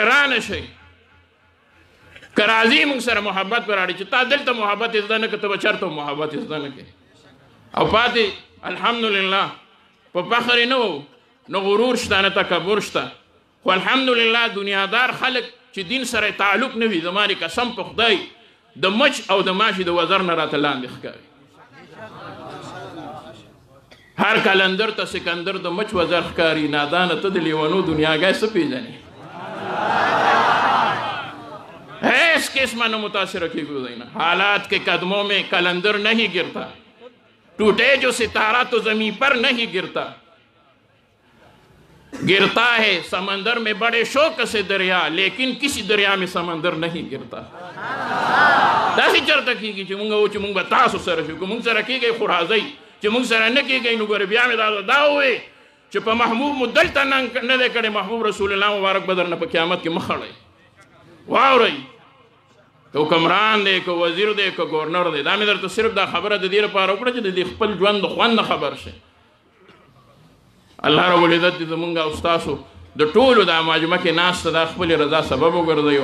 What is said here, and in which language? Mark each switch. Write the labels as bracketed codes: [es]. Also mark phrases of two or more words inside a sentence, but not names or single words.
[ps] رانه شئ که راځي مونږ سره محبت به راړي چې تا دلته محبت زده نه کړه ته به چېرته محبت زده نه کړې او پاتې الحمدلله په فخر یې نه وو نه غرور شته نه تکبر شته خو الحمدلله دنیادار خلک چې دین سره تعلق نه وي زما دې قسم په خدای د مچ او د ماشي د وزر نه راته لاندې ښکاري. هر کلندر ته سکندر د مچ وزر ښکاري نادانه ته د لیونو دنیاګۍ څه پېژنې هیڅ قسمه نه متاثره کېږو دی نه. [ur] حالات کے قدموں میں کلندر نہیں گرتا ٹوٹے جو ستارہ تو زمین پر نہیں گرتا گرتا ہے سمندر میں بڑے شوق سے دریا لیکن کسی دریا میں سمندر نہیں گرتا. [ps] داسې چرته کېږي چې مونږ و چې مونږ به تاسو سره شو که مونږ سره کېږئ خو راځئ چې مونږ سره نه کېږئ نو ګورې بیا مې دا ووایې چې په محبوب مو دلته نه دی کړی محبوب رسول الله مبارک به درنه په قیامت کې مخ اړوي واورئ که حکمران دی که وزیر دی که ګورنر دی دا مې درته صرف دا خبره د دې لپاره وکړه چې د دې خپل ژوند د خوند نه خبر شي [ar] الله رب العزت [ps] دې زمونږ او ستاسو د ټولو دا مجمع کې ناسته دا خپلې رضا سبب وګرځوي